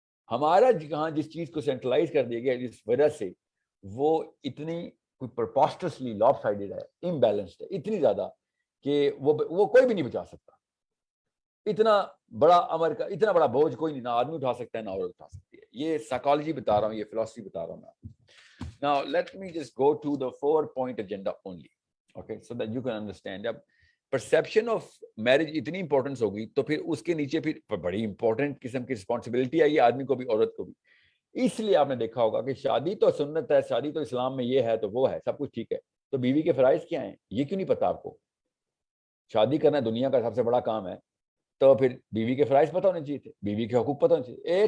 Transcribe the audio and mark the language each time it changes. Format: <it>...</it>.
<ur>ہمارا جہاں جس چیز کو سینٹرلائز کر دیا گیا جس وجہ سے وہ اتنی پرپوسٹرسلی لاپ سائڈڈ ہے, امبیلنسڈ ہے اتنی زیادہ کہ وہ کوئی بھی نہیں بچا سکتا. اتنا بڑا امر کا اتنا بڑا بوجھ کوئی نہیں, نہ آدمی اٹھا سکتا ہے نہ عورت اٹھا سکتی ہے. یہ سائیکالوجی بتا رہا ہوں, یہ فلسفی بتا رہا ہوں میں.</ur> <en>Now let me just go to the 4-point agenda only, okay, so that you can understand.</en> <ur>اب perception of marriage اتنی امپورٹنس ہوگی تو پھر اس کے نیچے پھر بڑی امپورٹنٹ قسم کی رسپانسبلٹی آئی آدمی کو بھی عورت کو بھی. اس لیے آپ نے دیکھا ہوگا کہ شادی تو سنت ہے, شادی تو اسلام میں یہ ہے تو وہ ہے, سب کچھ ٹھیک ہے, تو بیوی کے فرائض کیا ہیں یہ کیوں نہیں پتا آپ کو؟ شادی کرنا دنیا کا سب سے بڑا کام ہے, تو پھر بیوی کے فرائض پتہ ہونے چاہیے تھے, بیوی کے حقوق پتہ ہونے چاہیے.</ur>